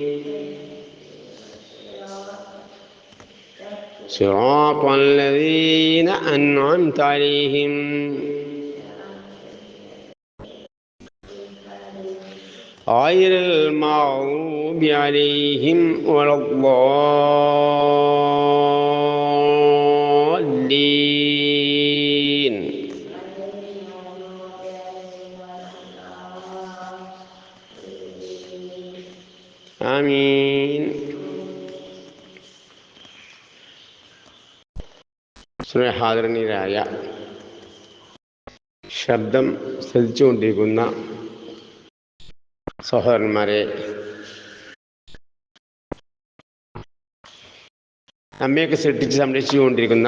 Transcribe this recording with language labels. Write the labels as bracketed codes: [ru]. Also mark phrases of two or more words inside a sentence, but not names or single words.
[ar] صراط الذين أنعمت عليهم غير المغضوب عليهم ولا الضالين. [ml] ആമീൻ. സ്നേഹാദരണീയരായ ശബ്ദം ശ്രദ്ധിച്ചുകൊണ്ടിരിക്കുന്ന സഹോദരന്മാരെ, നമ്മയൊക്കെ സൃഷ്ടിച്ച് സംരക്ഷിച്ചുകൊണ്ടിരിക്കുന്ന